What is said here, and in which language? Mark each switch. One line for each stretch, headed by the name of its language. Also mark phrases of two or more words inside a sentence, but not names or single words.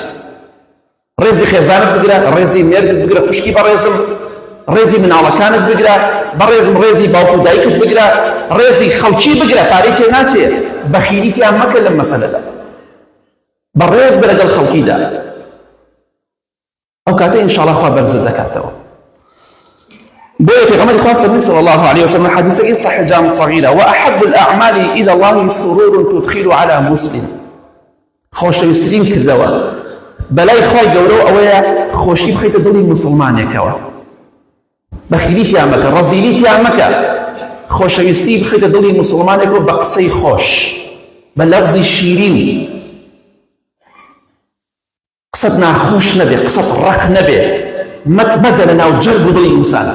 Central Kurdish: ڕێزی خێزانت بگرە، ڕێزی مێردت بگرە، خوشکی بەڕێزم، ڕێزی مناڵەکانت بگرە، بەڕێزم ڕێزی باوک و دایکت بگرە، ڕێزی خەڵکی بگرە، پارەی تێ ناچێت. بەخیلیتیان مەکە لەم مەسەلەدا، بەڕێز بە لەگەڵ خەڵکیدا، ئەو کاتە ئینشاءالله خوا بەرزت دەکاتەوە. بۆیە پێغەمبەری خوا فەرمی
Arabic: صلی الله علیه وسلم
Central Kurdish: حەدیثێکی صحیح جامع صغیرە،
Arabic: وأحب الأعمال إلى الله سرور تدخل على مسلم.
Central Kurdish: خۆشەویستترین کردەوە بەلای خوای گەورە ئەوەیە خۆشی بخەیتە دڵی موسڵمانێکەوە، بەخیلیتیان مەکە، ڕەزیلیتیان مەکە، خۆشەویستی بخەیتە دڵی موسڵمانێکەوە بە قسەی خۆش، بە لەفزی شیرین، قسەت ناخۆش نەبێ، قسەت ڕق نەبێ، مەدە لە ناو جەرگ و دڵی ئینسانە.